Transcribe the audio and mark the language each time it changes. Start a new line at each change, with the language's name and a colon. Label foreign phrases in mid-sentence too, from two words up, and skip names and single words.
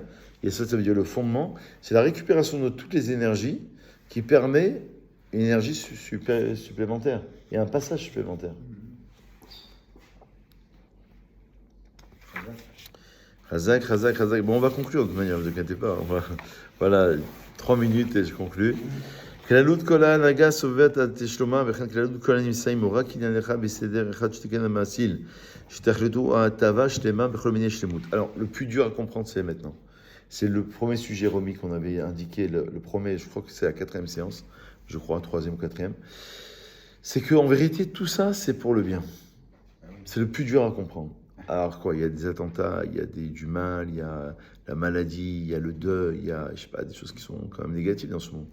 French: Yesod, ça veut dire le fondement. C'est la récupération de toutes les énergies qui permet une énergie supplémentaire et un passage supplémentaire. Razak. Bon, on va conclure de toute manière, ne vous inquiétez pas. Voilà, 3 minutes et je conclue.
Hebrew: כללות כל ההנהגה סובבת על תשלומה וכן כללות כל הנמצאים הוא רק עניינך בסדר אחד שתיקן המעשיל שתכלתו ההטבה שלמה בכל מיני שלמות.
French: Alors, le plus dur à comprendre, c'est maintenant. C'est le premier sujet remis qu'on avait indiqué, le premier, je crois que c'est la 4e séance, je crois, 3e ou 4e. C'est qu'en vérité, tout ça, c'est pour le bien. C'est le plus dur à comprendre. Alors quoi, il y a des attentats, il y a du mal, il y a la maladie, il y a le deuil, il y a, je sais pas, des choses qui sont quand même négatives dans ce monde.